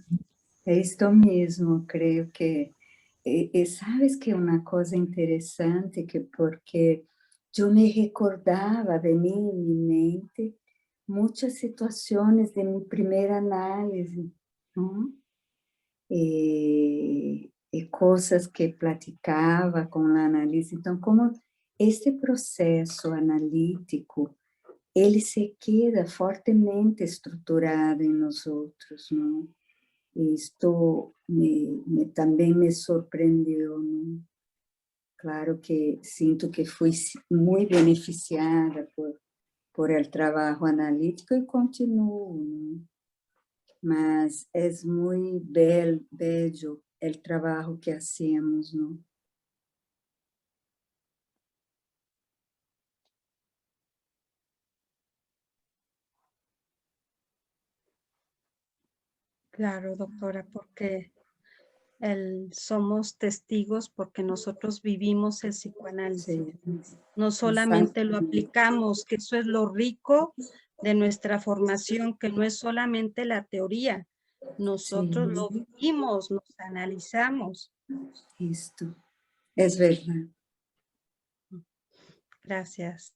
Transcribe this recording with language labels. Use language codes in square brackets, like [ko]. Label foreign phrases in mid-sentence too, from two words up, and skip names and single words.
[es] Esto mismo, creo que, sabes que una cosa interesante, que porque yo me recordaba, venía en mi mente muchas situaciones de mi primer análisis, ¿no? Y cosas que platicaba con la análisis. Entonces, como este proceso analítico, [pt] ele se queda fortemente estruturado em nós outros, não? Isto também me surpreendeu, não? Claro que sinto que fui muito beneficiada por el trabalho analítico e continuo, não? Mas é muito bello o trabalho que hacemos, não? [es] Claro, doctora, porque somos testigos porque nosotros vivimos el psicoanálisis. [pt] Sim. [es] No solamente lo aplicamos, que eso es lo rico de nuestra formación, que no es solamente la teoría. Nosotros lo vivimos, nos analizamos. [pt] Isto é verdade. [es] Gracias.